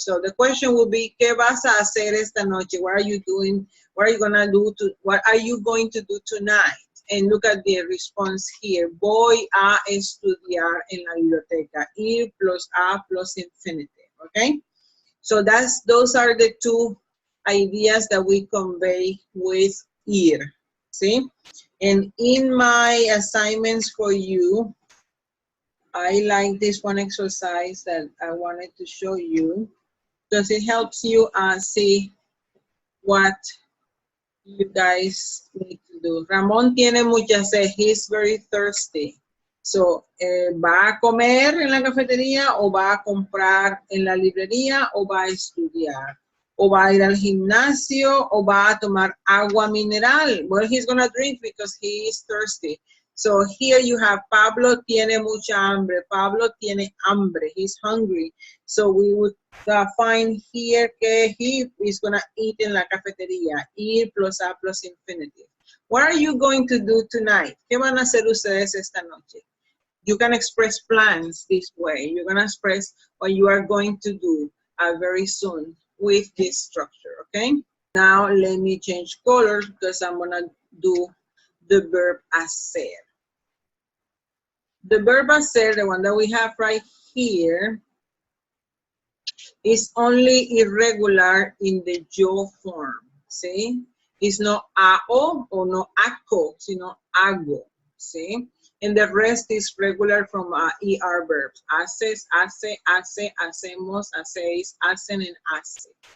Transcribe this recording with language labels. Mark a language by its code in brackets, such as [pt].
[en] So the question will be, [es] ¿qué vas a hacer esta noche? [en] What are you doing? What are you gonna do what are you going to do tonight? And look at the response here. [es] Voy a estudiar en la biblioteca. [en] Ir plus a plus infinitive, okay? So those are the two ideas that we convey with ir, see? And in my assignments for you, I like this one exercise that I wanted to show you because it helps you see what you guys need to do. [es] Ramón tiene mucha sed. [en] He's very thirsty. [es] So, ¿va a comer en la cafetería o va a comprar en la librería o va a estudiar? ¿O va a ir al gimnasio o va a tomar agua mineral? [en] Well, he's going to drink because he is thirsty. So here you have [es] Pablo tiene mucha hambre. Pablo tiene hambre. [en] He's hungry. So we would find here que he is going to eat in la cafetería. Ir plus a plus infinitive. What are you going to do tonight? [es] ¿Qué van a hacer ustedes esta noche? [en] You can express plans this way. You're going to express what you are going to do. very soon with this structure, okay? Now let me change colors because I'm gonna do the verb hacer. The verb hacer, the one that we have right here, is only irregular in the yo form, see? It's not AO or no ACO, sino hago, see? And the rest is regular from ER verbs. [es] Haces, hace, hace, hacemos, hacéis, hacen, and hace.